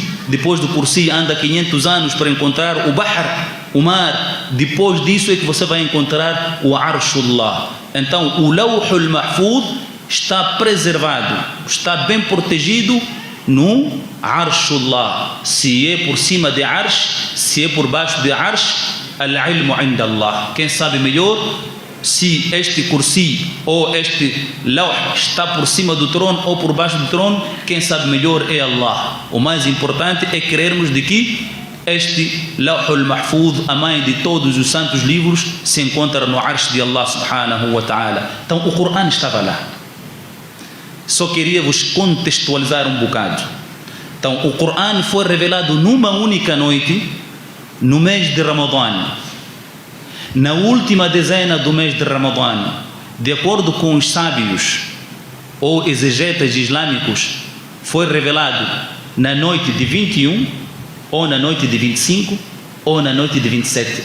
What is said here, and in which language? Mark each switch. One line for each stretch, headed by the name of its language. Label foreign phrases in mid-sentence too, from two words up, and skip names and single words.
Portuguese: Depois do Kursi, anda 500 anos para encontrar o Bahr, o mar. Depois disso é que você vai encontrar o Arshullah. Então, o Lawhul Mahfuz está preservado, está bem protegido no Arshullah. Se é por cima de Arsh, se é por baixo de Arsh,
Arabic: العلم عند الله.
Portuguese: Quem sabe melhor se este Kursi ou este Lawh está por cima do trono ou por baixo do trono? Quem sabe melhor é Allah. O mais importante é crermos de que este Lawhul Mahfuz, a mãe de todos os santos livros, se encontra no Arsh de
Arabic: الله سبحانه وتعالى.
Portuguese: Então o Corão estava lá. Só queria vos contextualizar um bocado. Então o Corão foi revelado numa única noite, no mês de Ramadã, na última dezena do mês de Ramadã. De acordo com os sábios ou exegetas islâmicos, foi revelado na noite de 21, ou na noite de 25, ou na noite de 27.